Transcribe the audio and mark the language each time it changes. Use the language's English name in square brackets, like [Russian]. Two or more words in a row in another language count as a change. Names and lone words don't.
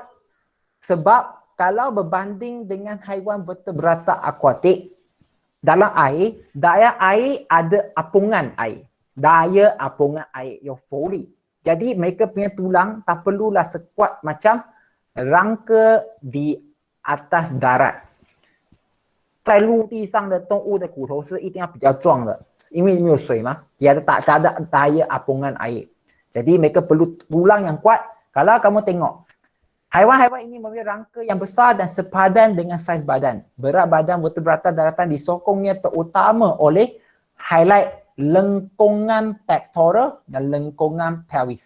[Malay] Sebab kalau berbanding dengan haiwan vertebrata akuatik, dalam air, daya air ada apungan air. Daya apungan air, euforik. Jadi mereka punya tulang tak perlulah sekuat macam rangka di atas darat. [Chinese] 在陆地上的动物的骨头是一定要比较壮的，因为没有水嘛， [Malay] dia tak ada daya apungan air. Jadi mereka perlu tulang yang kuat. Kalau kamu tengok, haiwan-haiwan ini mempunyai rangka yang besar dan sepadan dengan saiz badan. Berat badan vertebrata daratan disokongnya terutama oleh highlight lengkungan pectoral dan lengkungan pelvis.